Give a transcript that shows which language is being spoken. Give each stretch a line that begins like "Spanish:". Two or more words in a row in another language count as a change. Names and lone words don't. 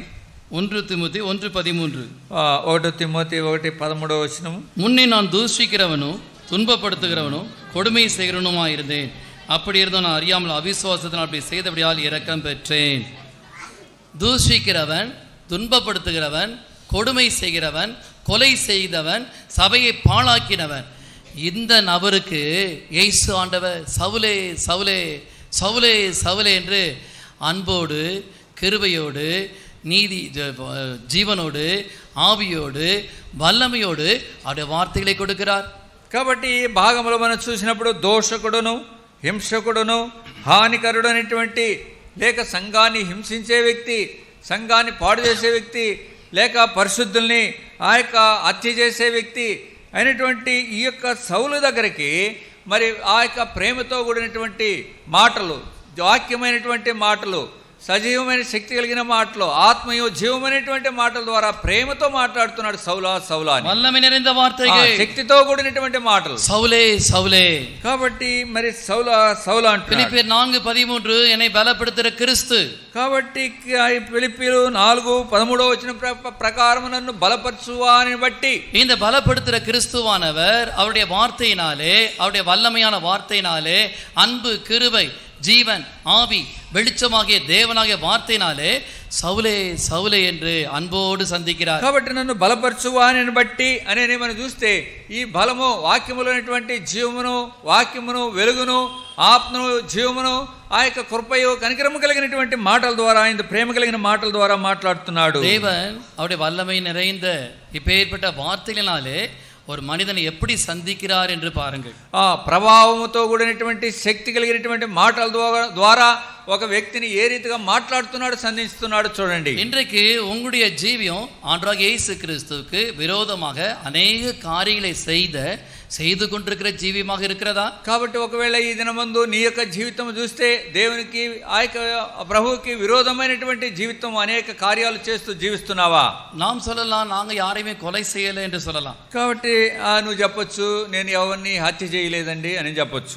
Telugu: 1 తిమోతి 1:13 1 తిమోతి 1:13 వచనం,
Tamil: முன்னே நான் தூஷிக்கிறவனும் துன்பப்படுத்துகிறவனும் கொடுமை செய்கிறவனுமா இருந்தேன், அப்படி இருந்தும் நான் அறியாமல் அவிசுவாசத்தினால் அப்படி செய்தபடியால் இரக்கம் பெற்றேன். தூஷிக்கிறவன், துன்பப்படுத்துகிறவன், கொடுமை செய்கிறவன், கொலை செய்தவன், சபையை பாழாக்கினவன், இந்த நபருக்கு இயேசு ஆண்டவர் சவுலே சவுலே சவுலே சவுலே என்று அன்போடு கிருபையோடு நீதி ஜீவனோடு ஆவியோடு வல்லமையோடு அவருடைய வார்த்தைகளை கொடுக்கிறார்.
Telugu: కాబట్టి ఈ భాగంలో మనం చూసినప్పుడు దోషకుడును హింసకుడును హానికరుడు అనేటువంటి, లేక సంఘాన్ని హింసించే వ్యక్తి, సంఘాన్ని పాడు చేసే వ్యక్తి, లేక పరిశుద్ధుల్ని ఆ యొక్క హత్య చేసే వ్యక్తి అయినటువంటి ఈ యొక్క సౌలు దగ్గరికి మరి ఆ యొక్క ప్రేమతో కూడినటువంటి మాటలు, వాక్యమైనటువంటి మాటలు, సజీవమైన శక్తి కలిగిన మాటలు, ఆత్మయో జీవమైనటువంటి మాటల ద్వారా ప్రేమతో మాట్లాడుతున్నాడు. సౌలా సౌలా,
Tamil: వల్లமை நிறைந்த வார்த்தைகள்,
Telugu: శక్తితో కూడినటువంటి మాటలు, సౌలే సౌలే. కాబట్టి మరి సౌలా సౌలా అంటే
Tamil: ఫిలిప్పీయులు 4:13 என்னை பலப்படுத்துகிற கிறிஸ்து.
Telugu: కాబట్టి ఫిలిప్పీయులు 4:13 వచ్చిన ప్రకారం నన్ను బలపరచువాని బట్టి,
Tamil: இந்த பலப்படுத்துகிற கிறிஸ்துவானவர் அவருடைய வார்த்தையினாலே, அவருடைய வல்லமையான வார்த்தையினாலே, அன்பு கிருபை ஜீவன் ஆவி வெளிச்சமாகிய தேவனாகிய வார்த்தையினாலே సౌలే సౌలే என்று அன்போடு சந்தித்தார்.
Telugu: కాబట్టి నన్ను బలపరచువాని బట్టి అనే మనం చూస్తే ఈ బలము వాక్యములోనేటువంటి జీవమును, వాక్యమును, వెలుగును, ఆత్మను, జీవమును, ఆ యొక్క కృపయు కనికరము కలిగినటువంటి మాటల ద్వారా, ఆయన ప్రేమ కలిగిన మాటల ద్వారా మాట్లాడుతున్నాడు.
Tamil: தேவன் அவருடைய வல்லமை நிறைந்த இப்பேற்பட்ட வார்த்தைகளினாலே ஒரு மனிதனை எப்படி சந்திக்கிறார் என்று பாருங்கள்.
Telugu: ప్రభావముతో కూడినటువంటి శక్తి కలిగినటువంటి మాటల ద్వారా ఒక వ్యక్తిని ఏ రీతిగా మాట్లాడుతున్నాడు, సంధిస్తున్నాడు చూడండి.
Tamil: இன்றைக்கு உங்களுடைய ஜீவியம் ஆண்டவராகிய இயேசு கிறிஸ்துவுக்கு விரோதமாக அநேக காரியங்களை செய்து கொண்டிருக்கிற జీవియமாக இருக்கிறதா?
Telugu: కాబట్టి ఒకవేళ ఈ దినమందు నీ యొక్క జీవితం చూస్తే దేవునికి ఆ యొక్క ప్రభువుకి విరోధమైనటువంటి జీవితం అనేక కార్యాలు చేస్తూ జీవిస్తున్నావా?
Tamil: நாம் சொல்லலாம் நாங்க யாரையுமே கொலை செய்யல என்று சொல்லலாம்.
Telugu: కాబట్టి నువ్వు చెప్పొచ్చు నేను ఎవరిని హత్య చేయలేదండి అని చెప్పొచ్చు.